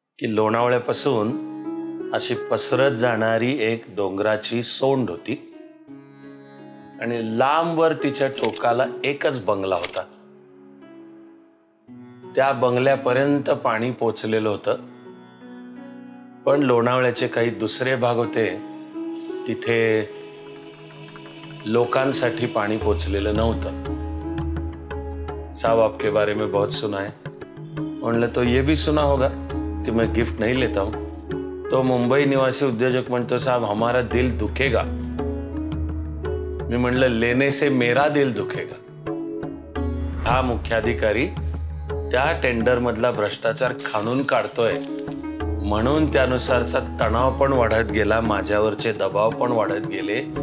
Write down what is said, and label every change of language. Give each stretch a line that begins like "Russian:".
Marathi: की लोणावळ्यापासून अशी पसरत जाणारी एक डोंगराची सोंड होती आणि लांबवर तिच्या टोकाला एकच बंगला होता. त्या बंगल्यापर्यंत पाणी पोचलेलं होतं, पण लोणावळ्याचे काही दुसरे भाग होते तिथे लोकांसाठी पाणी पोचलेलं नव्हतं.
Hindi: साहब आपके बारे में बहुत सुना है. म्हणलं तो ये भी सुना होगा कि मैं गिफ्ट नहीं लेता हूं.
Marathi: तो मुंबई निवासी उद्योजक म्हणतो
Hindi: साहब हमारा दिल दुखेगा.
Marathi: मी म्हणलं
Hindi: लेने से मेरा दिल दुखेगा.
Marathi: हा मुख्याधिकारी त्या टेंडर मधला भ्रष्टाचार खाणून काढतोय म्हणून त्यानुसारचा तणाव पण वाढत गेला, माझ्यावरचे दबाव पण वाढत गेले.